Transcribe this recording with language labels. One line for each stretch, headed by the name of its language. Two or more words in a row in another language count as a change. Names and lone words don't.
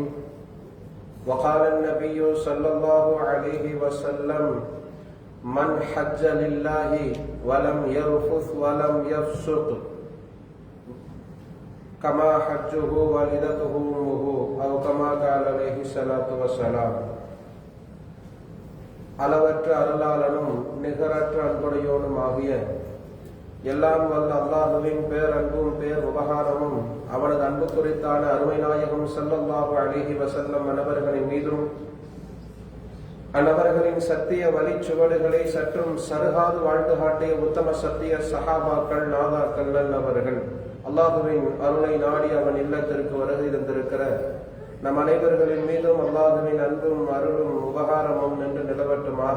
Arabic: وقال النبي صلى الله عليه وسلم: من حج لله ولم يرفث ولم يفسق كما حجه والدته أمه أو كما قال عليه الصلاة والسلام.
Tamil: அளவற்ற அருளாளனும் நிகரற்ற அன்புடையோனும் ஆகிய எல்லாம் வல்ல அல்லாஹ்வின் பேரன்பும் பேர் உபகாரமும் அவனது அன்பு குறித்தான அருமை நாயகம்
Arabic: صلى الله عليه وسلم
Tamil: அன்னவர்களின் மீதும் அன்னவர்களின் சத்திய வழிச்சுவடுகளை சற்றும் சருகாது வாழ்ந்து காட்டிய உத்தம சத்திய சஹாபாக்கள் நாதாக்கள் நல்லவர்கள் அல்லாஹுவின் அருளை நாடி அவன் இல்லத்திற்கு வருகை தந்திருக்கிற நம் அனைவர்களின் மீதும் அல்லாஹுவின் அன்பும் அருளும் உபகாரமும் நின்று நிலவட்டுமாக.